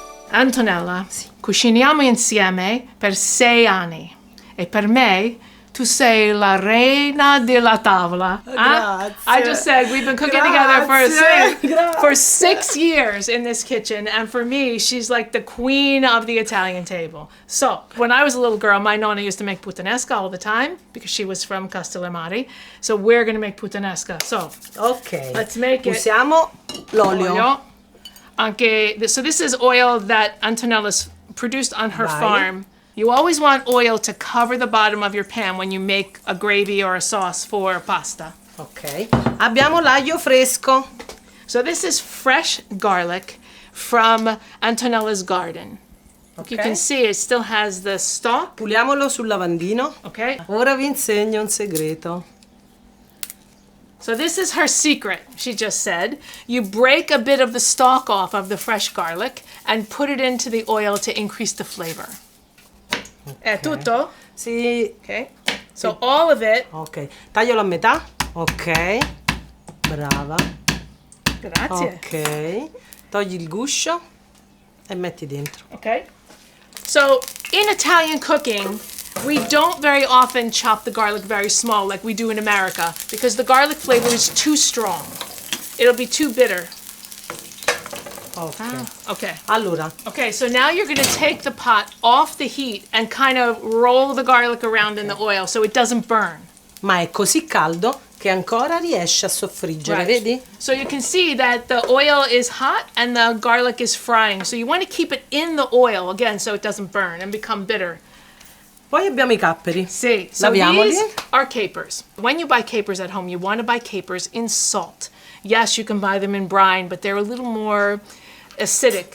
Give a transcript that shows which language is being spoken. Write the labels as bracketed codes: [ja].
[it] Antonella, cuciniamo insieme per 6 anni e per me tu sei la reina della tavola. Grazie. [en] I just said we've been cooking together for 6 years in this kitchen, and for me, she's like the queen of the Italian table. So, when I was a little girl, my nonna used to make puttanesca all the time because she was from Castellamare. So we're gonna make puttanesca. So, Ok. let's make it. [it] Usiamo l'olio. [en] So this is oil that Antonella's produced on her [it] Vai. [en] farm. You always want oil to cover the bottom of your pan when you make a gravy or a sauce for pasta. [it] Ok. Abbiamo l'aglio fresco. [en] So this is fresh garlic from Antonella's garden. You can see it still has the stalk. [it] Puliamolo sul lavandino. [en] Okay. [it] Ora vi insegno un segreto. [en] So this is her secret, she just said. You break a bit of the stalk off of the fresh garlic and put it into the oil to increase the flavor. [it] È tutto? Sì. [en] Okay. So all of it. [it] Ok. Taglialo a metà. Ok. Brava. Grazie. Ok. Togli il guscio e metti dentro. [en] Okay. So in Italian cooking, we don't very often chop the garlic very small like we do in America because the garlic flavor is too strong. It'll be too bitter. Ok. Okay. [it] Allora, [en] Okay, so now you're going to take the pot off the heat and kind of roll the garlic around in the oil so it doesn't burn. [it] ma è così caldo che ancora riesce a soffriggere, [en] Right. [it] vedi? [en] So you can see that the oil is hot and the garlic is frying. So you want to keep it in the oil again so it doesn't burn and become bitter. [it] Poi abbiamo i capperi. [en] See, so [it] Laviamoli. [en] these are capers. When you buy capers at home, you want to buy capers in salt. Yes, you can buy them in brine, but they're a little more acidic.